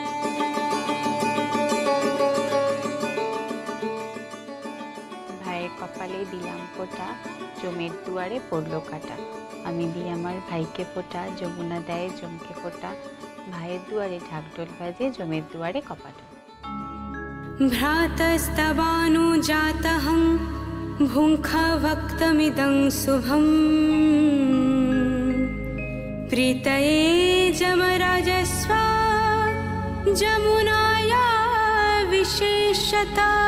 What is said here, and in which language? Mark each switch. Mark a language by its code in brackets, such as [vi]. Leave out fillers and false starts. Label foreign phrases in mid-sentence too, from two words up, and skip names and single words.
[bn] ভাইয়ের কপালে দিলাম ফোঁটা, জমের দুয়ারে পড়লো কাটা। আমি দিই আমার ভাইকে ফোঁটা, যমুনা দেয় জমকে ফোঁটা। ভাইয়ের দুয়ারে ঢাকঢোল বাজে, জমের দুয়ারে কপাটা। [sa] भ्रातस्तवानुजातहं भुङ्खा भक्तमिदं शुभम् प्रीतये जमराजस्वा जमुनाया विशेषता